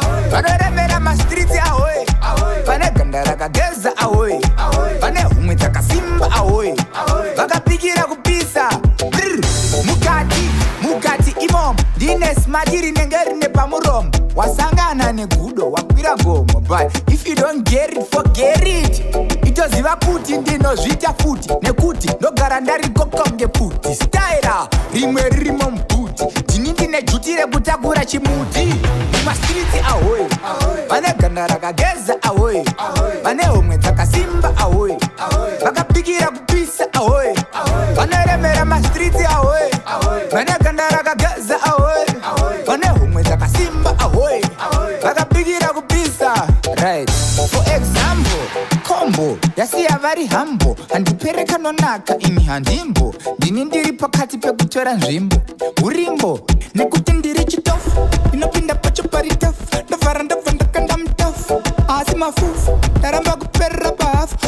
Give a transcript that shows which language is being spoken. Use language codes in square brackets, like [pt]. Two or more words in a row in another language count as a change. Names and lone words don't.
[sn] Vanoremera mastriti, ahoy. Vane ganda rakageza, ahoy. Vane homwe dzakasimba, ahoy. Vakapikira kupisa. Brr. Mukati, mukati imomo. Ndine smart rinenge rine pamuromo. Wasangana negudo, wakwira gomo. [en] But if you don't get it, forget it. [sn] Itoziva kuti ndinozviita futi. Nekuti ndogara ndariko konge futi. Staira, rimwe ririmo mubhuti. Ndini ndine juti rekutakura chimuti. Mumastriti, ahoy. Vane ganda rakageza, ahoy. Vane homwe dzakasimba, ahoy. Vakapikira kupisa, ahoy. Vanoremera mastriti, ahoy. Vane ganda rakageza, ahoy. Vane homwe dzakasimba, ahoy. Vakapikira kupisa. [en] Right. For example, [sn] kombo yasiya vari hambo. Handipereka nonaka ini handimbo. Ndini ndiri pakati pekutora nzvimbo. Urimbo, nekuti ndiri chitofu. Ndinopinda pacho pari tofu. Ndovhara ndobva ndakanda mutofu. Asi mafufu, ndaramba kuperera pahafu.